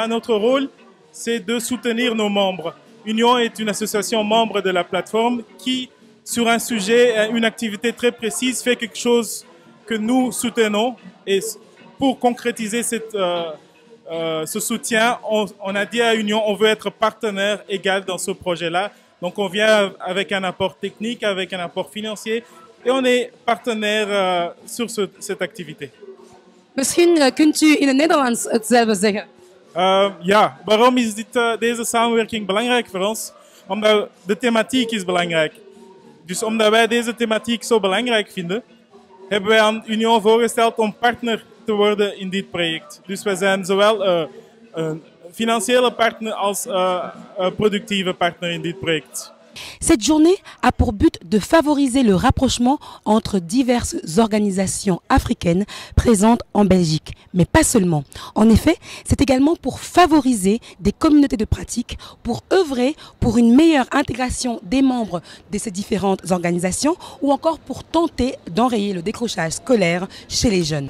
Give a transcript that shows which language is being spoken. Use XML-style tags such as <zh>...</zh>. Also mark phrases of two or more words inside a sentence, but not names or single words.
<fr>Notre rôle, c'est de soutenir nos membres. Union est une association membre de la plateforme qui, sur un sujet, une activité très précise, fait quelque chose que nous soutenons. Et pour concrétiser ce soutien, on a dit à Union, on veut être partenaire égal dans ce projet-là. Donc on vient avec un apport technique, avec un apport financier. Et on est partenaire sur cette activité.</fr> <nl>Misschien kunt u in het Nederlands hetzelfde zeggen. Ja, waarom is deze samenwerking belangrijk voor ons? Omdat de thematiek is belangrijk. Dus omdat wij deze thematiek zo belangrijk vinden, hebben wij aan Union voorgesteld om partner te worden in dit project. Dus wij zijn zowel een financiële partner als een productieve partner in dit project.</nl> <fr>Cette journée a pour but de favoriser le rapprochement entre diverses organisations africaines présentes en Belgique, mais pas seulement. En effet, c'est également pour favoriser des communautés de pratique, pour œuvrer pour une meilleure intégration des membres de ces différentes organisations ou encore pour tenter d'enrayer le décrochage scolaire chez les jeunes.</fr>